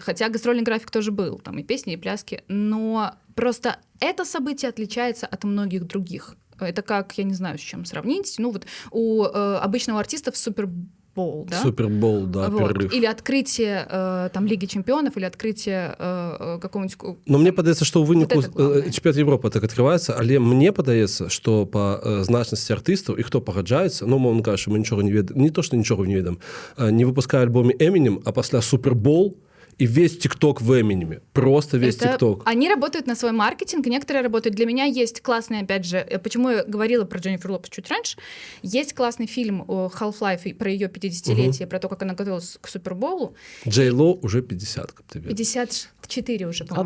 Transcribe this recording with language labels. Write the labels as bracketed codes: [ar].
[ru] Хотя гастрольный график тоже был, там и песни, и пляски, но просто это событие отличается от многих других. Это как, я не знаю, с чем сравнить, ну вот у обычного артиста в Супербоул, да? Супербоул, да, вот. перерыв. Или открытие там Лиги чемпионов, или открытие какого-нибудь... [be] Но мне падаецца, што ў выніку [ru] вот [be] чэмпіянат Европы [ru] так открываецца, [be] але мне падаецца, што па значнасці артыстаў і хто пагаджаецца, ну, мовна кажучы, мы нічога не ведаем, не то, што нічога не ведаем, не выпускае альбоме Eminem, [ru] а пасля Супербоул и весь ТикТок в Эминеме. Просто весь ТикТок. Они работают на свой маркетинг, некоторые работают. Для меня есть классный, опять же, почему я говорила про Дженнифер Лопес чуть раньше, есть классный фильм Half-Life про ее 50-летие, про то, как она готовилась к Супербоулу. Джей Ло уже 50, как ты видишь. 54 уже, по-моему.